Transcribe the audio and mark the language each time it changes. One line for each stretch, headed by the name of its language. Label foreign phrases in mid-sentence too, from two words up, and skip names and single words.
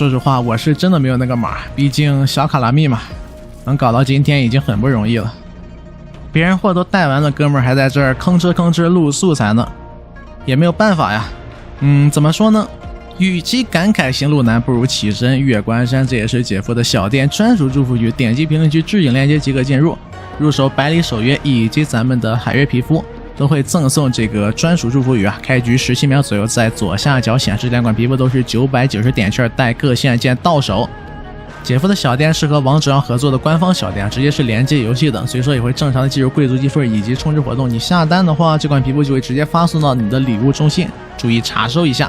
Chinese: 說實話，我是真的没有那個碼，畢竟小卡拉密嘛，能搞到今天已經很不容易了。別人貨都帶完了，哥們兒還在這兒吭哧吭哧錄素材呢，也沒有辦法呀。怎麼說呢？與其感慨行路難，不如起身越關山。這也是姐夫的小店專屬祝福語，點擊評論區置頂鏈接即可進入。入手百里守約以及咱們的海月皮膚都會贈送這個專屬祝福語啊。開局17秒左右，在左下角顯示兩款皮膚都是990點券，帶各线件到手。姐夫的小店是和王者榮合作的官方小店，直接是連接遊戲的，所以說也會正常的计入貴族積分以及充值活動。你下單的話，這款皮膚就會直接發送到你的禮物中心，注意查收一下。